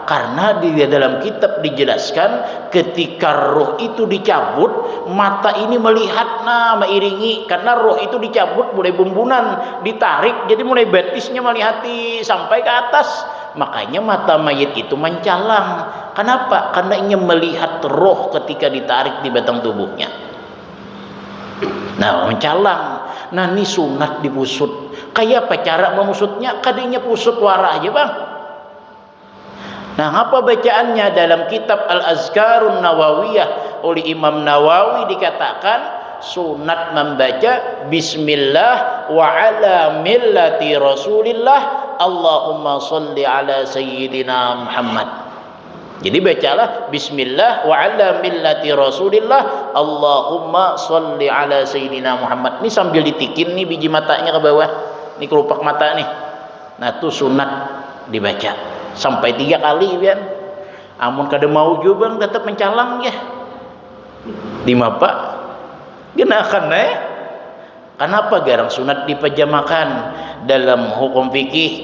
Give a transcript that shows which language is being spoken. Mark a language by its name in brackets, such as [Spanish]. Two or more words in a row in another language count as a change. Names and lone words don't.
[Banjar] Karena di dalam kitab dijelaskan ketika roh itu dicabut, mata ini melihat mengiringi, karena roh itu dicabut mulai bumbunan ditarik, jadi mulai betisnya melihati sampai ke atas. Makanya mata mayit itu mencalang. Kenapa? Karena ingin melihat roh ketika ditarik di batang tubuhnya. Nah, mencalang. Nah, ini sunat dipusut. Kayak apa cara memusutnya? Kadinya pusut warah aja, Bang. Nah, apa bacaannya dalam kitab Al-Azkarun Nawawiyah oleh Imam Nawawi dikatakan sunat membaca [Arabic] بسم الله وعلى ملة رسول الله اللهم صل على سيدنا محمد. [Banjar] Jadi bacalah [Arabic] بسم الله وعلى ملة رسول الله اللهم صل على سيدنا محمد. [Banjar] Ini sambil ditikin nih biji matanya ke bawah. Ini kelopak mata nih. Nah, itu sunat dibaca sampai 3 kali kan. Amun kada mau juga bang tetap mencalang ya. Di mapa genakan Kenapa garang sunat dipejamakan dalam hukum fikih?